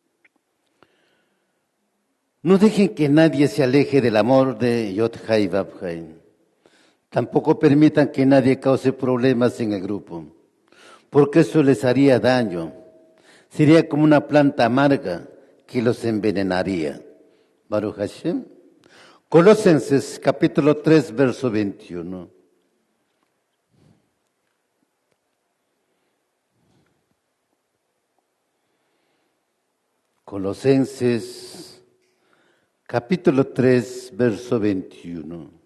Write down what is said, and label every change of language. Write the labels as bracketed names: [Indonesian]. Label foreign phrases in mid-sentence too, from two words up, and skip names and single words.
[Spanish] No dejen que nadie se aleje del amor de Yod-Hai Vab-Hai. Tampoco permitan que nadie cause problemas en el grupo, porque eso les haría daño. Sería como una planta amarga que los envenenaría. [Hebrew] ברוך השם. [Spanish] Colosenses capítulo 3, verso 21. Colosenses capítulo 3, verso 21.